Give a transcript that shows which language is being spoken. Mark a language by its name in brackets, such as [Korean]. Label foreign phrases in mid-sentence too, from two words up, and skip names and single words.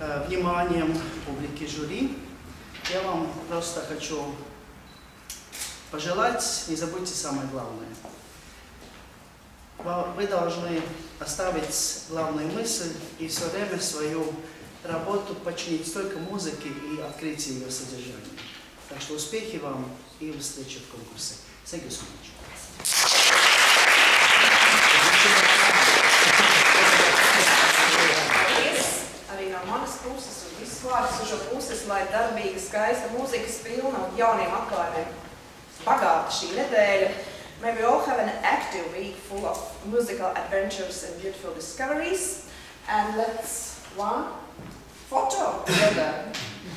[Russian] вниманием публики жюри. Я вам просто хочу пожелать, не забудьте самое главное. Вы должны оставить главную мысль и все время свою работу подчинить только музыке и открытию ее содержания. Так что успехи вам и встречи в конкурсе. [English] Thank you so much. [Latvian] Arī no manas puses un visus vārdus uz šo puses, lai darbīga, skaista mūzikas pilna un jauniem atklājumiem bagāta šī nedēļa. [English] May we all have an active week full of musical adventures and beautiful discoveries. And let's one photo together.